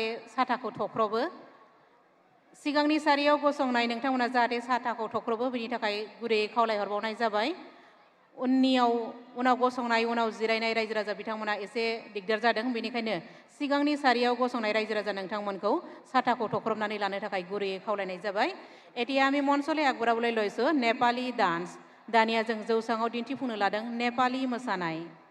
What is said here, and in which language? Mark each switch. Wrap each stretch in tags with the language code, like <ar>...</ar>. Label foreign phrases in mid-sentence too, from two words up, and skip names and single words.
<brx>साथाखौ थख्रबो सिगांनि सारियाव गसंनाय नोंथांमोना जाहाथे साथाखौ थख्रबो बेनि थाखाय गुरैयै खावलायहरबावनाय जाबाय उनाव गसंनाय उनाव जिरायनाय रायजो राजा बिथांमोना एसे दिगदार जादों बेनिखायनो सिगांनि सारियाव गसंनाय रायजो राजा नोंथांमोनखौ साथाखौ थख्रबनानै लानो थाखाय गुरैयै खावलायनाय जाबाय</brx> <as>এতিয়া আমি মঞ্চলৈ আগবঢ়াবলৈ লৈছোঁ নেপালী ডান্স</as> <brx>दानिया जों जौसाङाव दिन्थिफुंनो लादों नेपाली मोसानाय</brx>